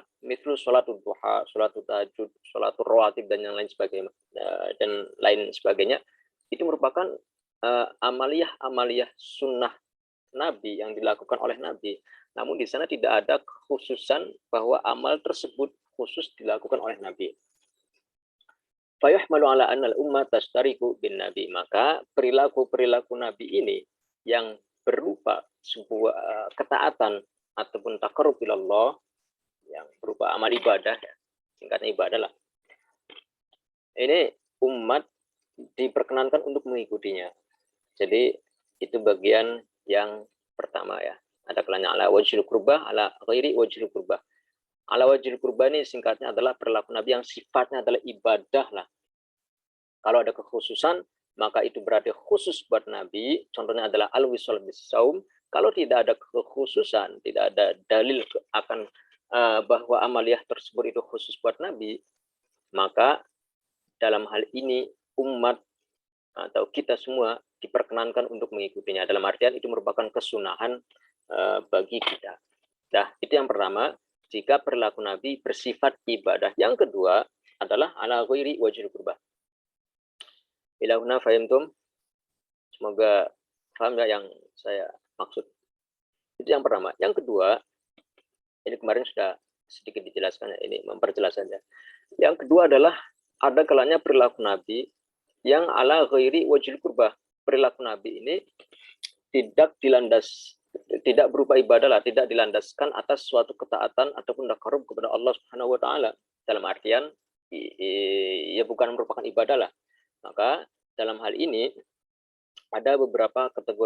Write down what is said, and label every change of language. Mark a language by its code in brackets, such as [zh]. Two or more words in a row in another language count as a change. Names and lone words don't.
[ar] مثل صلاة الضحى، صلاة التهجد، صلاة الرواتب [id] dan yang lain sebagainya, itu merupakan amaliyah sunnah Nabi yang dilakukan oleh Nabi. Namun di sana tidak ada kekhususan bahwa amal tersebut khusus dilakukan oleh Nabi. [ar] فيحمل على أن الأمة تشترك بالنبي, [id] maka perilaku Nabi ini yang berupa sebuah ketaatan ataupun [ar] تقرب إلى الله, [id] yang berupa amal ibadah, ya, singkatnya ibadah lah. Ini umat diperkenankan untuk mengikutinya. Jadi itu bagian yang pertama ya. Ada kalanya [ar] على وجه القربة، على غير وجه القربة. على وجه القربة [id] ini singkatnya adalah perilaku Nabi yang sifatnya adalah ibadah lah. Kalau ada kekhususan, maka itu berarti khusus buat Nabi. Contohnya adalah [ar] الوصال بالصوم. [id] Kalau tidak ada kekhususan, tidak ada dalil akan bahwa amaliyah tersebut itu khusus buat Nabi, maka dalam hal ini umat atau kita semua diperkenankan untuk mengikutinya. Dalam artian itu merupakan kesunahan bagi kita. Nah, itu yang pertama, jika perilaku Nabi bersifat ibadah. Yang kedua adalah [ar] على غير وجه القربة. إلى هنا فهمتم. [id] Semoga paham ya yang saya maksud. Itu yang pertama. Yang kedua, ini kemarin sudah sedikit dijelaskan ya, ini memperjelas saja. Yang kedua adalah ada kalanya perilaku Nabi yang [ar] على غير وجه القربة. [id] Perilaku Nabi ini tidak berupa ibadah lah, tidak dilandaskan atas suatu ketaatan ataupun takarrub kepada Allah [ar] سبحانه وتعالى. [id] Dalam artian ya bukan merupakan ibadah lah. Maka dalam hal ini ada beberapa kategori.